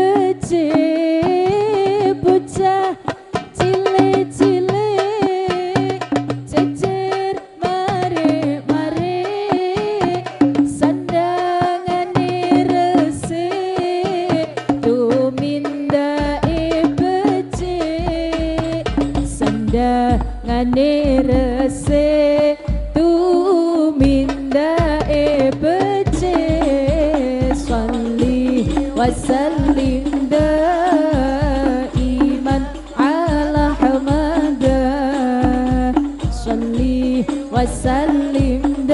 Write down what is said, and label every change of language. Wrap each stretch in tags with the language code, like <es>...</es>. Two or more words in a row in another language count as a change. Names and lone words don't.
<jv>becik bocah cilik-cilik jejer mare-mare sandangane resik tumindake becik sandangane resik tumindake becik</jv> <ar>sholli wa sallim daiman ala hamada sholli wa sallim</ar>